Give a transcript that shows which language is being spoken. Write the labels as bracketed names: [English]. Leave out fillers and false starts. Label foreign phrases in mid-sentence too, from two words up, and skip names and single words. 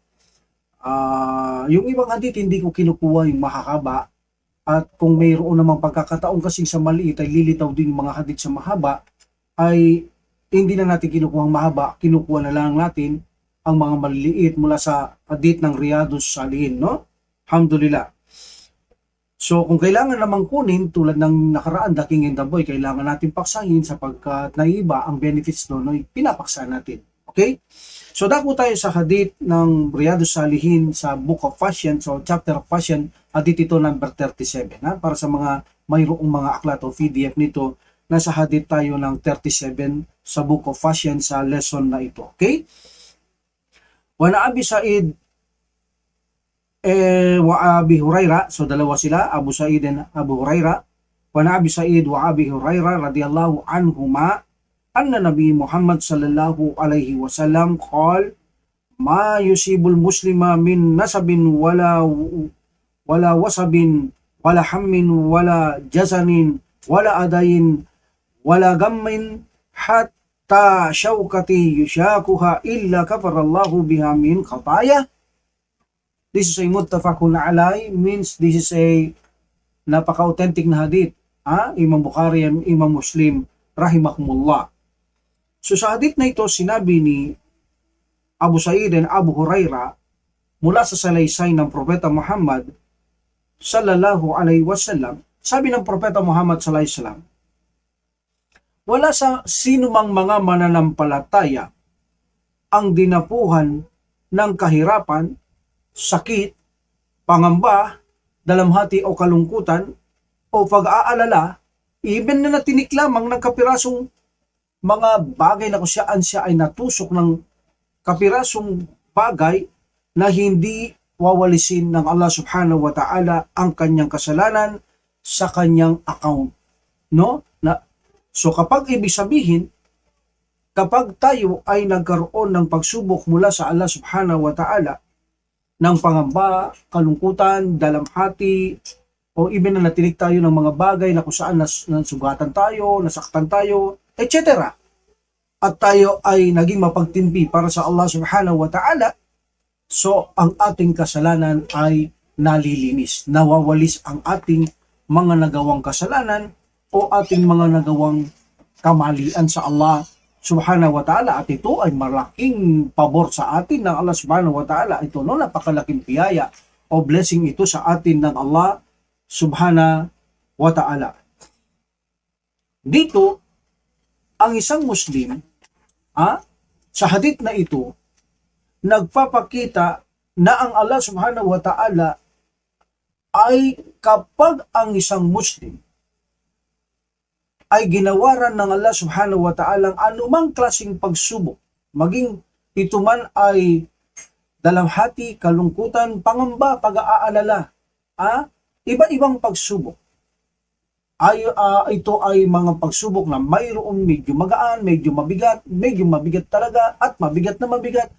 [Filipino] Yung ibang hadith hindi ko kinukuha yung mahahaba, at kung mayroon namang pagkakataon kasing sa maliit ay lilitaw din yung mga hadith sa mahaba, ay hindi na natin kinukuha ang mahaba, kinukuha na lang natin ang mga maliliit mula sa hadith ng Riyadus Salihin, no? Alhamdulillah. So kung kailangan namang kunin tulad ng nakaraan, [English] The King and the Boy, [Filipino] kailangan natin paksahin sapagkat naiba ang benefits doon ay pinapaksa natin. Okay? So dako tayo sa hadith ng Riyadus Salihin sa Book of Fashion, so [English] chapter of Fashion, [Filipino] hadith ito number 37. Para sa mga mayroong mga aklat o PDF nito, nasa hadith tayo ng 37 sa Book of Fashion sa lesson na ito. Okay? [Arabic] وعن أبي سعيد وأبي هريرة, [Filipino] so dalawa sila, Abu Sa'id and Abu Huraira. [Arabic] وعن أبي سعيد وأبي هريرة رضي الله عنهما أن النبي محمد صلى الله عليه وسلم قال ما يصيب المسلم من نصب ولا وصب ولا هم ولا حزن ولا أذى ولا غم حتى الشوكة يشاكها إلا كفر الله بها من خطايا. [English] This is a [Arabic] متفق عليه, [English] means this is a [Filipino] napaka-authentic na hadith. [English] Imam Bukhari and Imam Muslim rahimahumullah. [Filipino] So sa hadith na ito, sinabi ni Abu Sa'id and Abu Huraira mula sa salaysay ng Propeta Muhammad [Arabic] صلى الله عليه وسلم. [Filipino] Sabi ng Propeta Muhammad [Arabic] صلى الله عليه وسلم, [Filipino] wala sa sinumang mga mananampalataya ang dinapuhan ng kahirapan, sakit, pangamba, dalamhati o kalungkutan o pag-aalala, even na natinik lamang ng kapirasong mga bagay na kung siya ay natusok ng kapirasong bagay na hindi wawalisin ng Allah [Arabic] سبحانه وتعالى [Filipino] ang kanyang kasalanan sa kanyang account. No? So kapag ibig sabihin, kapag tayo ay nagkaroon ng pagsubok mula sa Allah [Arabic] سبحانه وتعالى, [Filipino] ng pangamba, kalungkutan, dalamhati, o even na natinig tayo ng mga bagay na kung saan nasugatan tayo, nasaktan tayo, etc. At tayo ay naging mapagtimpi para sa Allah [Arabic] سبحانه وتعالى, [Filipino] so ang ating kasalanan ay nalilinis, nawawalis ang ating mga nagawang kasalanan o ating mga nagawang kamalian sa Allah [Arabic] سبحانه وتعالى, [Filipino] at ito ay malaking pabor sa atin ng Allah [Arabic] سبحانه وتعالى. [Filipino] Ito napakalaking biyaya o blessing ito sa atin ng Allah [Arabic] سبحانه وتعالى. [Filipino] Dito, ang isang Muslim, sa hadith na ito, nagpapakita na ang Allah [Arabic] سبحانه وتعالى [Filipino] ay kapag ang isang Muslim ay ginawaran ng Allah [Arabic] سبحانه وتعالى [Filipino] anumang klaseng pagsubok, maging ito man ay dalamhati, kalungkutan, pangamba, pag-aalala, iba-ibang pagsubok. Ito ay mga pagsubok na mayroong medyo magaan, medyo mabigat talaga, at mabigat na mabigat.